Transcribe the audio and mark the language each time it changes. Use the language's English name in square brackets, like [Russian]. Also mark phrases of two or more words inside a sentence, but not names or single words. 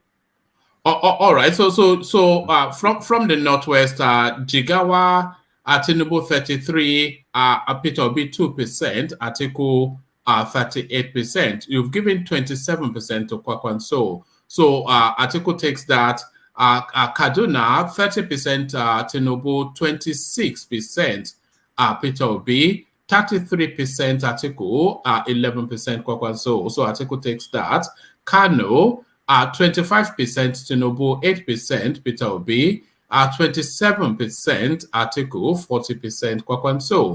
[English] All right. So from the Northwest, Jigawa, Tinubu 33, Peter Obi 2%, Atiku 38%. You've given 27% to Kwakwanso. So Atiku takes that. Kaduna 30%, Tinubu 26%, Peter Obi 33%, Atiku 11% Kwakwanso. So Atiku takes that. Kano 25% Tinubu, 8% Peter Obi, 27% Atiku, 40% Kwakwanso.